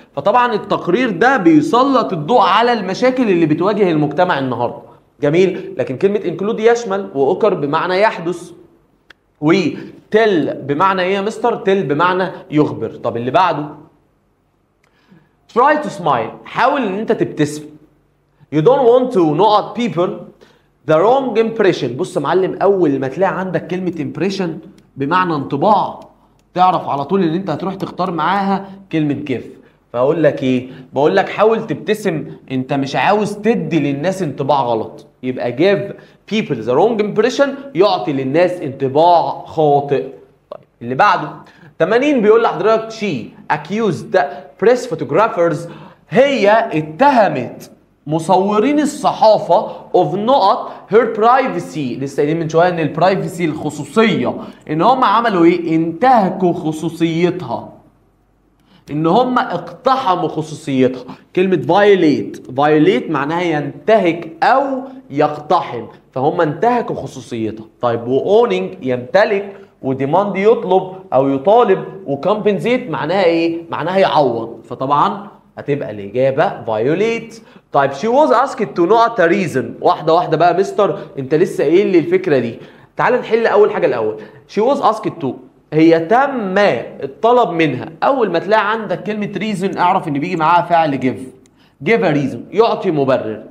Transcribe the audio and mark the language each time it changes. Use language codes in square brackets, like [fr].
[ar] فطبعا التقرير ده بيسلط الضوء على المشاكل اللي بتواجه المجتمع النهاردة. جميل. لكن كلمة include يشمل، وأوكر بمعنى يحدث، وتل بمعنى ايه يا مستر؟ تل بمعنى يخبر. طب اللي بعده [en] try to smile [ar] حاول ان انت تبتسم. [en] you don't want to [ar] نقط [en] people the wrong impression. [ar] بص يا معلم، اول ما تلاقي عندك كلمة impression بمعنى انطباع تعرف على طول ان انت هتروح تختار معاها كلمة give. فاقول لك ايه؟ بقول لك حاول تبتسم، انت مش عاوز تدي للناس انطباع غلط. يبقى [en] give people the wrong impression [ar] يعطي للناس انطباع خاطئ. طيب اللي بعده 80 بيقول لحضرتك [en] she accused press photographers [ar] هي اتهمت مصورين الصحافة of نقط [en] her privacy. [ar] لسه قايلين من شوية ان البرايفسي الخصوصية ان هم عملوا ايه؟ انتهكوا خصوصيتها، ان هم اقتحموا خصوصيتها. كلمة violate معناها ينتهك او يقتحم، فهم انتهكوا خصوصيتها. طيب وowning يمتلك، وديماند يطلب او يطالب، وكمبنسيت معناها ايه؟ معناها يعوض. فطبعا هتبقى الاجابة violate. طيب [en] she was asked to not a reason. [ar] واحدة واحدة بقى مستر، انت لسه قايل لي الفكرة دي. تعال نحل اول حاجة الاول. [en] she was asked to [ar] هي تم الطلب منها. اول ما تلاقي عندك كلمه ريزون اعرف ان بيجي معاها فعل [en] give a reason [ar] يعطي مبرر.